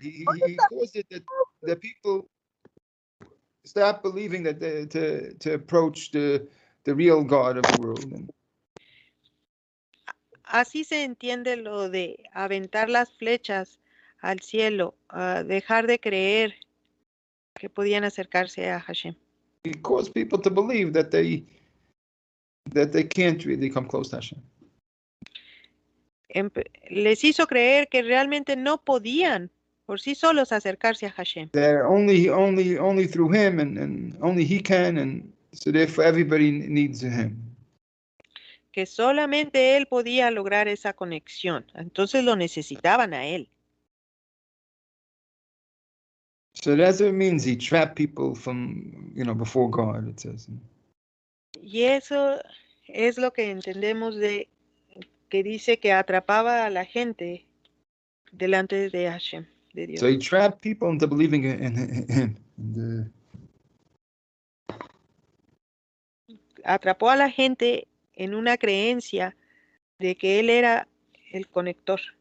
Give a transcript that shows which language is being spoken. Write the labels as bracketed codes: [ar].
[en] He caused it that people stop believing that to approach the real God of the world. [es] Así se entiende lo de aventar las flechas al cielo, dejar de creer que podían acercarse a Hashem. [en] He caused people to believe that they can't really come close to Hashem. [es] Les hizo creer que realmente no podían por sí solos acercarse a Hashem. [en] They're only through him, and only he can, and so therefore everybody needs him. [es] Que solamente él podía lograr esa conexión, entonces lo necesitaban a él. [en] So that's what it means. He trapped people from, before God, it says. [es] Y eso es lo que entendemos de que dice que atrapaba a la gente delante de Hashem, de Dios. [en] So he trapped people into believing in him. [es] Atrapó a la gente en una creencia de que él era el conector.